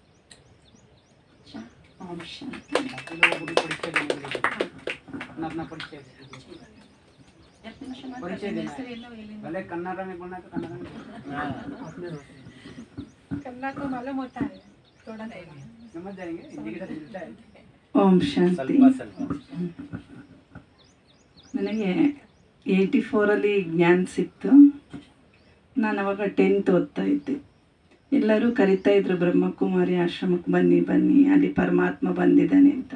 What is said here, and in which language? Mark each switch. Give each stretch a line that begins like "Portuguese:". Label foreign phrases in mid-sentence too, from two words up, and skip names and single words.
Hindi: अच्छा, ओम शांति। अपना परिचय भले कन्नड़ में बोलना तो कन्नड़ में, कन्नड़ को मालूम होता है थोड़ा समझ जाएंगे, हिंदी के साथ मिलता है।
Kannada: ಓಂ ಶಾಂತಿ. ಸ್ವಲ್ಪ ನನಗೆ 84 ಜ್ಞಾನ ಸಿಕ್ತು. ನಾನು ಅವಾಗ 10th ಓದ್ತಾ ಇದ್ದೆ. ಎಲ್ಲರೂ ಕರಿತಾ ಇದ್ರು ಬ್ರಹ್ಮಕುಮಾರಿ ಆಶ್ರಮಕ್ಕೆ ಬನ್ನಿ ಬನ್ನಿ, ಅಲ್ಲಿ ಪರಮಾತ್ಮ ಬಂದಿದ್ದಾನೆ ಅಂತ.